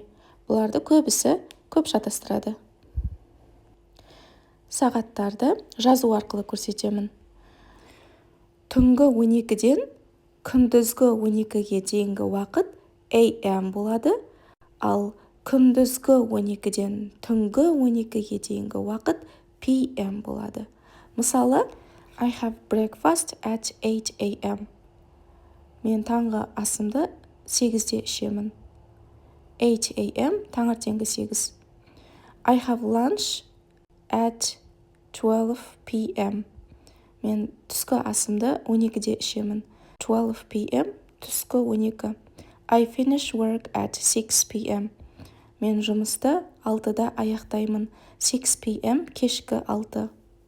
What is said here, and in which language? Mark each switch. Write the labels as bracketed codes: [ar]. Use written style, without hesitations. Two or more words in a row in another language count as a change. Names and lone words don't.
[kk] Бұларды көбісі көп шатастырады. Сағаттарды жазу арқылы көрсетемін. Түнгі 12-ден күндізгі 12-ге дейінгі уақыт AM болады, ал күндізгі 12-ден түнгі 12-ге дейінгі уақыт PM болады. Мысалы, [en] I have breakfast at 8 AM. [kk] Мен таңғы асымды 8-де ішемін. 8 AM таңертеңгі 8. [en] I have lunch at 12 PM. [kk] Мен түскі асымды 12-де ішемін. 12 PM түскі 12. [en] I finish work at 6 PM. [kk] Мен жұмысты 6-да аяқтаймын. 6 PM кешкі 6.